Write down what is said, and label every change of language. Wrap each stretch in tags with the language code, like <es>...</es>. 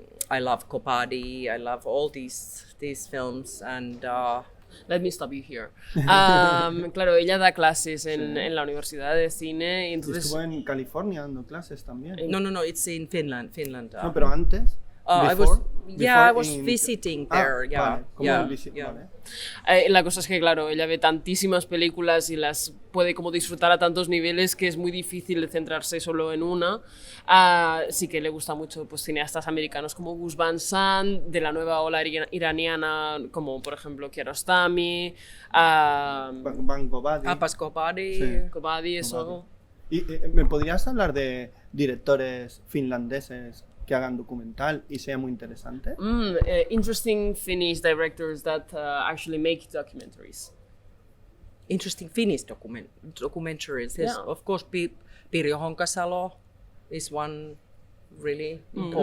<en>I love Kopadi. I love all these films, and Let me stop you here.</en> <es>Claro, ella da clases en la Universidad de Cine y Y entonces... estuvo en California dando clases también.</es> <en>no, it's in Finland.</en> <es>No, pero antes.</es> <en>I was in- visiting there.</en> <es>Vale, como</es> <en>yeah.</en> <es>vale. La cosa es que, claro, ella ve tantísimas películas y las puede como disfrutar a tantos niveles que es muy difícil de centrarse solo en una. Sí que le gusta mucho pues, cineastas americanos como Gus Van Sant, de la nueva ola iraniana como, por ejemplo, Kiarostami, Van Gogh. Abbas Kopadi. Sí. Kobadi, eso... ¿Y me podrías hablar de directores finlandeses que hagan documental y sea muy interesante?</es> <en>Interesting Finnish directors that actually make documentaries. Interesting Finnish documentaries. Yes, Yeah. of course, Pirjo Honkasalo is one really important.</en>